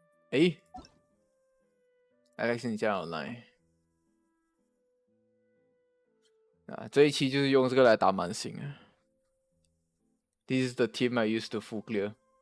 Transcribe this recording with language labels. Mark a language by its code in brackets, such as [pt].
[zh] 诶 ，Alex， 你加 online 啊？这一期就是用这个来打满星啊。 [en] This is the team I used to full clear.